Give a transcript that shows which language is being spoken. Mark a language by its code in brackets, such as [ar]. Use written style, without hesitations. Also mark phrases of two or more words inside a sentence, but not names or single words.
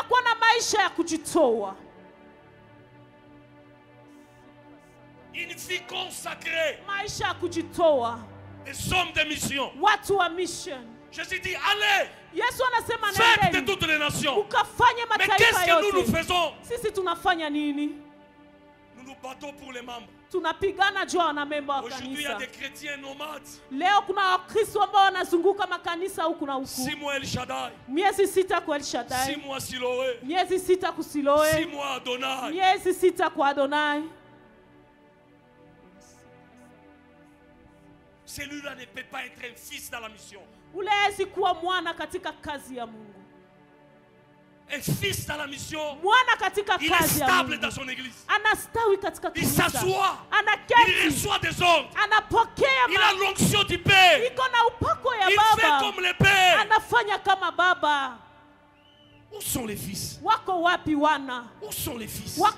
[fr] Une vie consacrée. Des hommes de mission. Jésus dit, allez. Faites de toutes les nations. Mais qu'est-ce que nous faisons? Nous nous battons pour les membres. [sw] Tunapigana juu na memba wa kanisa. [fr] Aujourd'hui il y a des chrétiens nomades. [sw] Leo kuna wakristo ambao wanazunguka makanisa huku na huku. [fr] 6 mois El Shaddai. [sw] Miezi 6 kwa El Shaddai. [fr] 6 mois Siloé. [sw] Miezi 6 kwa Siloé. [fr] 6 mois Adonai. [sw] Miezi 6 kwa Adonai. [fr] Celui-là ne peut pas être un fils dans la mission. [sw] Ulezi kuwa mwana katika kazi ya Mungu. [fr] Un fils dans la mission, il est stable dans son église. Il s'assoit, il reçoit des ordres, il a l'onction du Père, il fait comme le Père. Où sont les fils? Où sont les fils?